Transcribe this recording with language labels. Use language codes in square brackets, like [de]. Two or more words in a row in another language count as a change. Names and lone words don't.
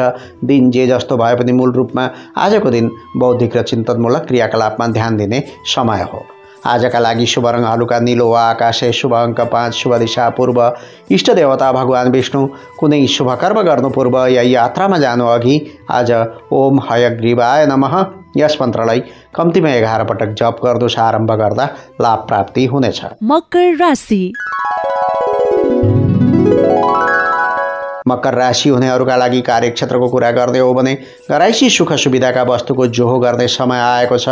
[ne] दिन जे जस्तो भए पनि मूल रूपमा आजको दिन बौद्धिक र चिन्तनमूलक क्रियाकलापमा ध्यान दिने समय हो। आजका लागि शुभ रङ हलुका नीलो वा आकाशे, शुभ अङ्क 5, शुभ दिशा पूर्व, इष्ट देवता भगवान विष्णु। कुनै शुभ कर्म गर्नु पूर्व या यात्रामा जानु अघि आज [sa] ओम हयग्रीवाय नमः [ne] यस मन्त्रलाई कम्तीमा 11 पटक जप गर्नुहोस्। आरम्भ गर्दा लाभ प्राप्ति हुनेछ। मकर राशि। मकर राशि हुनेहरूका लागि कार्यक्षेत्रको कुरा गर्दै हो भने घराइसी सुख सुविधाका वस्तुको जोहो गर्ने समय आएको छ।